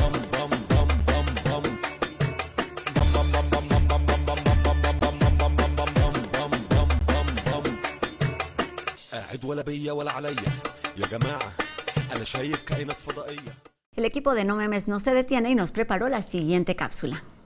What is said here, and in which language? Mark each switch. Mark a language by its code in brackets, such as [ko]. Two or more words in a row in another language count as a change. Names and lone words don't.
[ar] بام بام قاعد ولا بيا ولا عليا يا جماعة أنا شايف كائنات فضائية. [es] El equipo de No Memes no se detiene y nos preparó la siguiente cápsula.